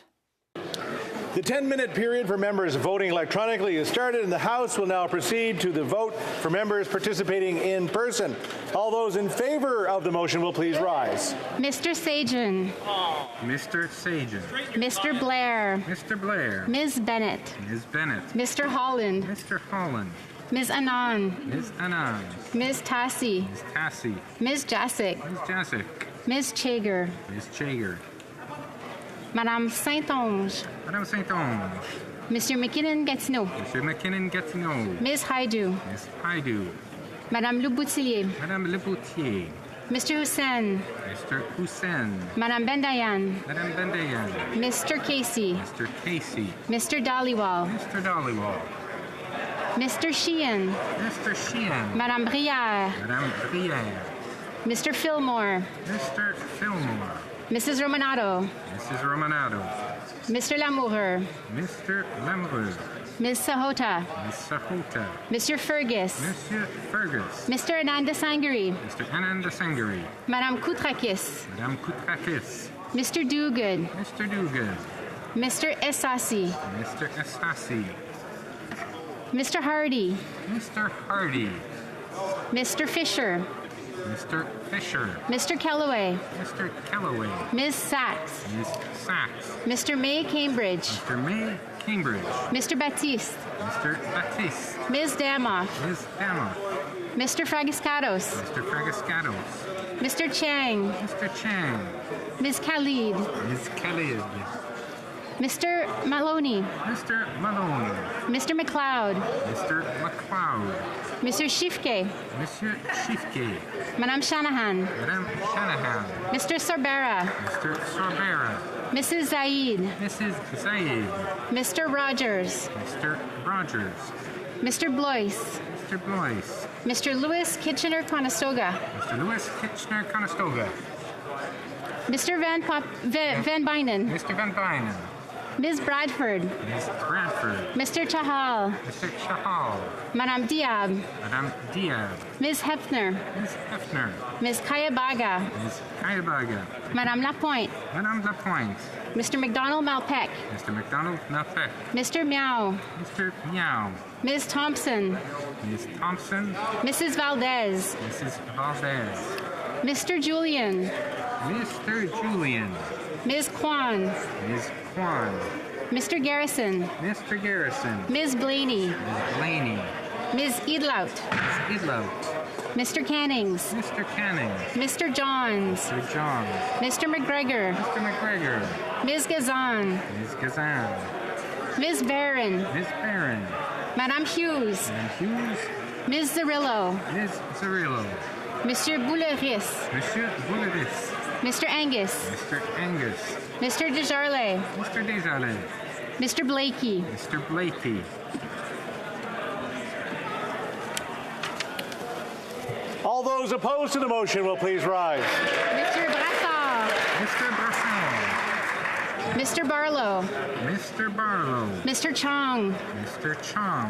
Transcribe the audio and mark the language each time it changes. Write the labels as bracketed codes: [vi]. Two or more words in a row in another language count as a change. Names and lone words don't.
[en] The 10-minute period for members voting electronically is started, and the House will now proceed to the vote for members participating in person. All those in favor of the motion will please rise. Mr. Sajan. Mr. Sajan. Mr. Blair. Mr. Blair. Ms. Bennett. Ms. Bennett. Mr. Holland. Mr. Holland. Ms. Anand. Ms. Anand. Ms. Tassi. Ms. Tassi. Ms. Jacek. Ms. Jacek. Ms. Chager. Ms. Chager. Madame Saint-Onge. Madame Saint-Onge. Monsieur McKinnon-Gatineau. Monsieur McKinnon-Gatineau. Ms. Haidu. Ms. Haidu. Madame Leboutillier. Madame Leboutillier. Mr. Hussein. Mr. Hussein. Madame Bendayan. Madame Bendayan. Mr. Casey. Mr. Casey. Mr. Dhaliwal. Mr. Dhaliwal. Mr. Sheehan. Mr. Sheehan. Madame Brière. Madame Brière. Mr. Fillmore. Mr. Fillmore. Mrs. Romanado. Mrs. Romanado. Mr. Lamoureux. Mr. Lamoureux. Ms. Sahota. Ms. Sahota. Monsieur Fergus. Monsieur Fergus. Mr. Ananda Sangari. Mr. Ananda Sangari. Madame Koutrakis. Madame Koutrakis. Mr. Duguid. Mr. Duguid. Mr. Essasi. Mr. Essasi. Mr. Hardy. Mr. Hardy. Mr. Fisher. Mr. Fisher. Mr. Kellaway. Mr. Kellaway. Ms. Sachs. Ms. Sachs. Mr. May Cambridge. Mr. May Cambridge. Mr. Baptiste. Mr. Baptiste. Ms. Damoff. Ms. Damoff. Mr. Fragiscatos. Mr. Fragiscatos. Mr. Chang. Mr. Chang. Ms. Khalid. Ms. Khalid. Mr. Maloney. Mr. Maloney. Mr. McLeod. Mr. McLeod. Monsieur Shifke. Monsieur Shifke. Madame Shanahan. Madame Shanahan. Mr. Sorbera. Mr. Sorbera. Mrs. Zaid. Mrs. Zaid. Mr. Rogers. Mr. Rogers. Mr. Blois. Mr. Blois. Mr. Louis Kitchener-Conestoga. Mr. Louis Kitchener-Conestoga. Mr. Van Bynen. Mr. Van Bynen. Ms. Bradford. Ms. Bradford. Mr. Chahal. Mr. Chahal. Madame Diab. Madame Diab. Ms. Hefner. Ms. Hefner. Ms. Kayabaga. Ms. Kayabaga. Madame Lapointe. Madame Lapointe. Mr. McDonald Malpeck. Mr. McDonald Malpeck. Mr. Meow. Mr. Meow. Ms. Thompson. Ms. Thompson. Mrs. Valdez. Mrs. Valdez. Mr. Julian. Mr. Julian. Ms. Kwan. Ms. Kwan. Mr. Garrison. Mr. Garrison. Ms. Blaney. Ms. Blaney. Ms. Edlout. Ms. Edlout. Mr. Cannings. Mr. Cannings. Mr. Johns. Mr. Johns. Mr. McGregor. Mr. McGregor. Ms. Gazan. Ms. Gazan. Ms. Barron. Ms. Barron. Madame Hughes. Madame Hughes. Ms. Zarillo. Ms. Zarillo. Monsieur Bouleris. Monsieur Bouleris. Mr. Angus. Mr. Angus. Mr. Desjardins. Mr. Desjardins. Mr. Blakey. Mr. Blakey. All those opposed to the motion will please rise. Mr. Brassard. Mr. Brassard. Mr. Barlow. Mr. Barlow. Mr. Chong. Mr. Chong.